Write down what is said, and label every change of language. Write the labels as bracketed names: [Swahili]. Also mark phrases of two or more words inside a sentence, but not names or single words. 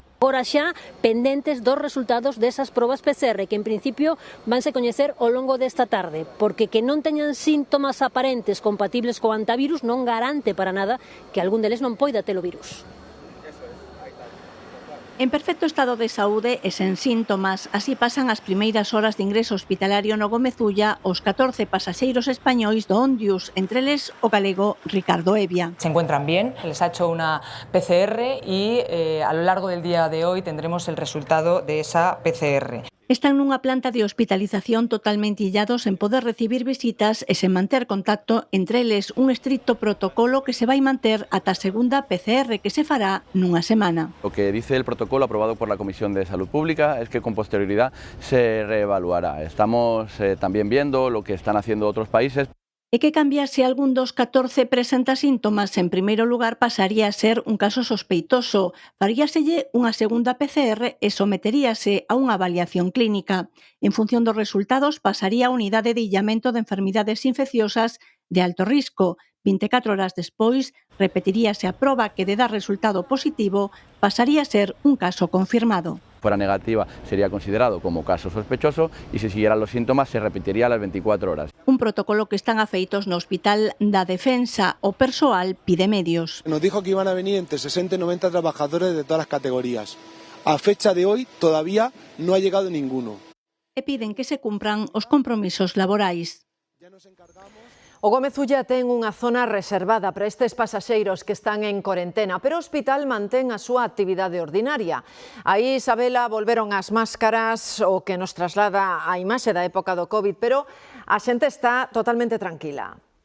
[Galician] Agora xa pendentes dos resultados desas probas PCR que en principio vanse coñecer ao longo desta tarde, porque que non teñan síntomas aparentes compatibles co antivirus non garante para nada que algún deles non poida ter o virus. En perfecto estado de saúde e sen síntomas, así pasan as primeiras horas de ingreso hospitalario no Gómez Ulla os 14 pasaxeiros españois do Ondius, entre eles o galego Ricardo Evia. [Spanish] Se encuentran bien, les ha hecho una PCR y a lo largo del día de hoy tendremos el resultado de esa PCR. [Galician] Están nunha planta de hospitalización totalmente illados sen poder recibir visitas e sen manter contacto, entre eles un estricto protocolo que se vai manter ata a segunda PCR que se fará nunha semana. [Spanish] Lo que dice el protocolo aprobado por la Comisión de Salud Pública es que con posterioridad se reevaluará. Estamos también viendo lo que están haciendo otros países. [Galician] E que cambiase algún dos 14 presenta síntomas, en primeiro lugar pasaría a ser un caso sospeitoso, faríaselle unha segunda PCR e someteríase a unha avaliación clínica. En función dos resultados pasaría a unidade de illamento de enfermidades infecciosas de alto risco. 24 horas despois, repetiríase a proba que de dar resultado positivo pasaría a ser un caso confirmado. [Spanish] Fuera negativa sería considerado como caso sospechoso y si siguieran los síntomas se repetiría a las 24 horas. [Galician] Un protocolo que están afeitos no Hospital da Defensa. O persoal pide medios. [Spanish] Nos dijo que iban a venir entre 60 y 90 trabajadores de todas las categorías. A fecha de hoy todavía no ha llegado ninguno. [Galician] E piden que se cumpran os compromisos laborais. O Gómez Ulla ten unha zona reservada para estes pasaxeiros que están en corentena, pero o hospital mantén a súa actividade ordinaria. Aí, Isabela, volveron as máscaras, o que nos traslada a imaxe da época do COVID, pero a xente está totalmente tranquila.